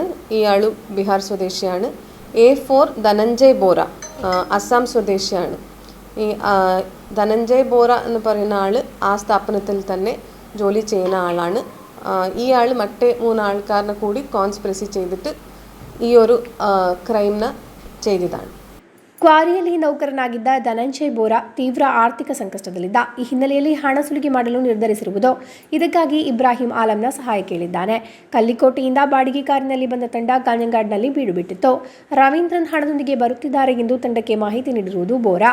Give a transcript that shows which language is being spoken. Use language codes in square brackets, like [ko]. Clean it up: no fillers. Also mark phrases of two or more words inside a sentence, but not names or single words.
[ml] ഇയാൾ ബീഹാർ സ്വദേശിയാണ്. A4 ധനഞ്ജയ് ബോറ, അസ്സാം സ്വദേശിയാണ്. ഈ ധനഞ്ജയ് ബോറ എന്ന് പറയുന്ന ആൾ ആ സ്ഥാപനത്തിൽ തന്നെ ജോലി ചെയ്യുന്ന ആളാണ്. ഈ ആൾ മറ്റേ 3 ആൾക്കാരനെ കൂടി കോൺസ്പിറസി ചെയ്തിട്ട് ഈ ഒരു ക്രൈമിനെ ചെയ്തതാണ്. [kn] ಕ್ವಾರಿಯಲ್ಲಿ ನೌಕರನಾಗಿದ್ದ ಧನಂಜಯ್ ಬೋರಾ ತೀವ್ರ ಆರ್ಥಿಕ ಸಂಕಷ್ಟದಲ್ಲಿದ್ದ. ಈ ಹಿನ್ನೆಲೆಯಲ್ಲಿ ಹಣ ಸುಲಿಗೆ ಮಾಡಲು ನಿರ್ಧರಿಸಿರುವುದು. ಇದಕ್ಕಾಗಿ ಇಬ್ರಾಹಿಂ ಆಲಂನ ಸಹಾಯ ಕೇಳಿದ್ದಾನೆ. ಕಲ್ಲಿಕೋಟೆಯಿಂದ ಬಾಡಿಗೆ ಕಾರಿನಲ್ಲಿ ಬಂದ ತಂಡ ಕಾಂಜಂಗಾಡ್ನಲ್ಲಿ ಬೀಡು ಬಿಟ್ಟಿತ್ತು. ರವೀಂದ್ರನ್ ಹಣದೊಂದಿಗೆ ಬರುತ್ತಿದ್ದಾರೆ ಎಂದು ತಂಡಕ್ಕೆ ಮಾಹಿತಿ ನೀಡಿರುವುದು ಬೋರಾ.